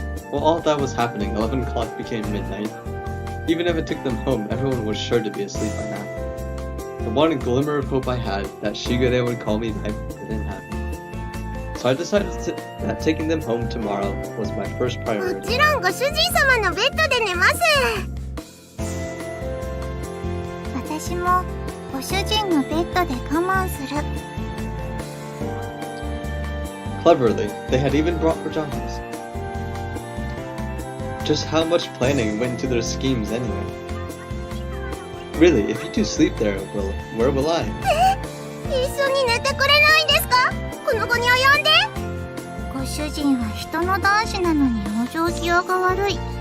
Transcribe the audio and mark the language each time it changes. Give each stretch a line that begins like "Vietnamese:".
English: While all that was happening, 11 o'clock became midnight. Even if I took them home, everyone was sure to be asleep by now. The one glimmer of hope I had that Shigure would call me back didn't happen. So I decided that taking them home tomorrow was my first
Japanese: も
English: priority.
Japanese: ちろんご主人様のベッドで寝ます。私もご主人のベッドで我慢する。
English: Cleverly, they had even brought pajamas. Just how much planning went into their schemes anyway? Really, if you two sleep there, where will I?
Japanese: 一緒に寝てくれないんですか？この子に及んで。ご主人は人の男子なのにお行儀が悪い。